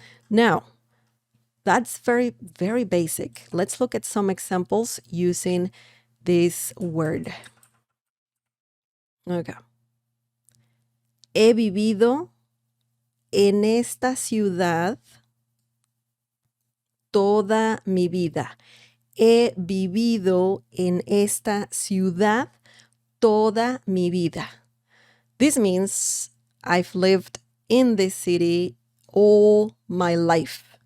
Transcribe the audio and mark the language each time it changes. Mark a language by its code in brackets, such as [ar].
[en] Now, that's very, very basic. Let's look at some examples using this word. Okay. [es] He vivido en esta ciudad toda mi vida. He vivido en esta ciudad toda mi vida. [en] This means I've lived in this city all my life.